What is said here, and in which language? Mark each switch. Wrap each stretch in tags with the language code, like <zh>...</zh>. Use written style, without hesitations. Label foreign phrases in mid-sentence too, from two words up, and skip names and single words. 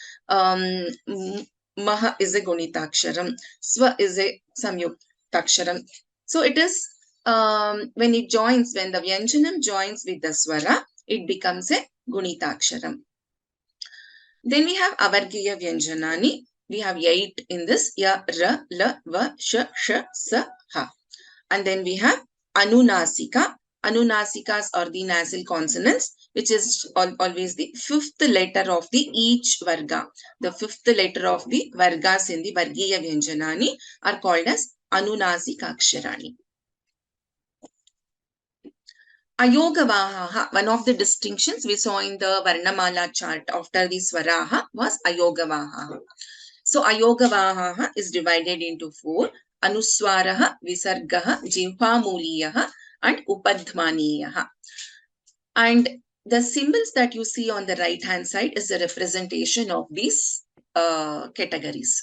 <en>Maha is a gunitaksharam. Swa is a samyuktaksharam. So it is when it joins, when the vyanjanam joins with the swara, it becomes a gunitaksharam. Then we have</en> <sa>अवर्गीय व्यञ्जनानि.</sa> <en>We have 8 in this.</en> <sa>य, र, ल, व, श, स, ह.</sa> <en>And then we have anunasika. Anunasikas are the nasal consonants, which is always the 5th letter of the each varga. The 5th letter of the vargas in the</en> <sa>वर्गीय व्यञ्जनानि</sa> <en>are called as</en> <sa>अनुनासिक अक्षराणि.</sa> <en>Ayogavaha, one of the distinctions we saw in the Varnamala chart after the Swaraha was Ayogavaha. So Ayogavaha is divided into 4.</en> <sa>अनुस्वारः, विसर्गः, जिह्वामूलीयः, and Upadhmaniyaha.</sa> <en>And the symbols that you see on the right hand side is a representation of these categories.</en>